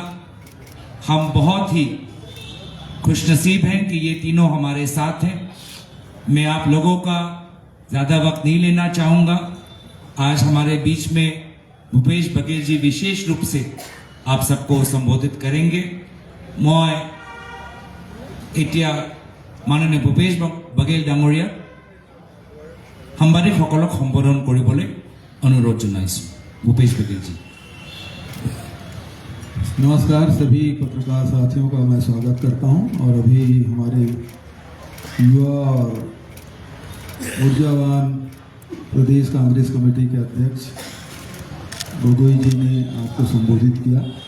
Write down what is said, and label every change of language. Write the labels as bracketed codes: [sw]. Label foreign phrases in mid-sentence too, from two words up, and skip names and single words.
[hi] हम बहुत ही खुशनसीब हैं कि ये तीनों हमारे साथ हैं। मैं आप लोगों का ज़्यादा वक्त नहीं लेना चाहूँगा। आज हमारे बीच में भूपेश बघेल जी विशेष रूप से आप सबको संबोधित करेंगे। [as] मैं এতিয়া মাননীয় ভূপেশ বাঘেল ডাঙৰীয়া সাংবাদিকসকলক সম্বোধন কৰিবলৈ অনুৰোধ জনাইছোঁ। [hi] भूपेश बघेल जी। नमस्कार, सभी पत्रकार साथियों का मैं स्वागत करता हूं। और अभी हमारे युवा और ऊर्जावान प्रदेश कांग्रेस कमेटी के अध्यक्ष गोगोई जी ने आपको संबोधित किया।